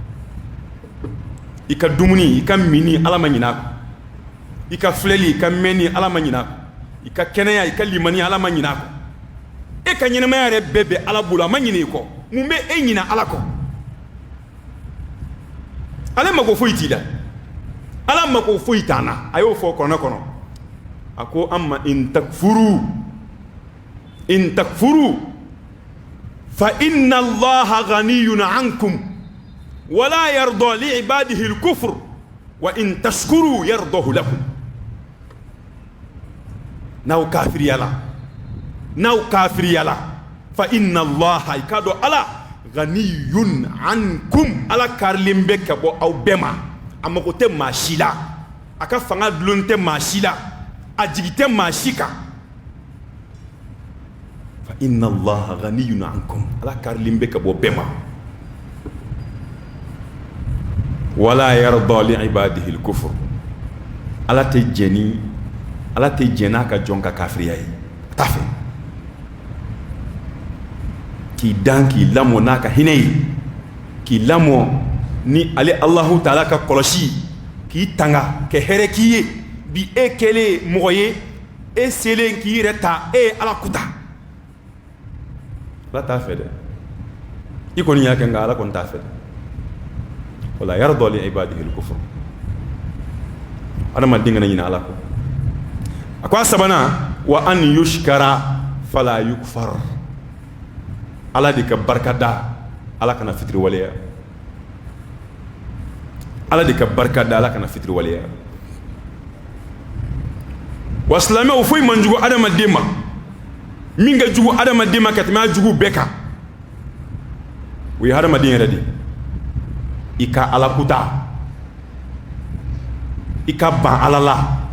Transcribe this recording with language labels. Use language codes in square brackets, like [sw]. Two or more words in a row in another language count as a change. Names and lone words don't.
[bm] i ka dumuni i ka mini ala ma ɲina a kɔ i ka filɛli i ka mɛnni ala ma ɲina a kɔ i ka kɛnɛya i ka limani ala ma ɲina a kɔ e ka ɲɛnamaya yɛrɛ bɛɛ bɛ ala bolo a ma ɲina i kɔ mun bɛ e ɲina ala kɔ ale mako foyi t'i la ala mako foyi t'an na a y'o fɔ kɔnɔ kɔnɔ a ko amma [ar] إن تكفروا فإن الله غني عنكم ولا يرضى لعباده الكفر وإن تشكروا يرضه لكم [bm] n'aw kafiriyala [ar] فإن الله [bm] ikado ala [ar] غني عنكم [bm] ala karilen bɛ ka bɔ aw bɛɛ ma a mago tɛ maa si la a ka fanga dulon tɛ maa si la a jigi tɛ maa si kan [ar] فإن الله غني عنكم [bm] ala karilen bɛ ka bɔ bɛɛ ma [ar] ولا يرضى لعباده الكفر [bm] ala tɛ jɛn n'a ka jɔn ka kafiriya ye t'a fɛ k'i dan k'i lamɔ n'a ka hinɛ ye k'i lamɔ ni ale Allahu Taala ka kɔlɔsi k'i tanga kɛ hɛrɛ k'i ye bi e kɛlen mɔgɔ ye e selen k'i yɛrɛ ta e ye ala kuta ala t'a fɛ dɛ i kɔni y'a kɛ nka ala kɔni t'a fɛ dɛ [ar] ولا يرضى لعباده الكفر [bm] adamaden kana ɲinɛ ala kɔ a ko a sabanan [ar] وأن يشكر فلا يكفر [bm] ala de ka barika da ala kana fitiri waleya ala de ka barika da ala kana fitiri waleya wa silamɛw foyi man jugu adamaden ma min ka jugu adamaden ma ka tɛmɛ a jugu bɛɛ kan o ye adamaden yɛrɛ de i ka ala kuta i ka ban ala la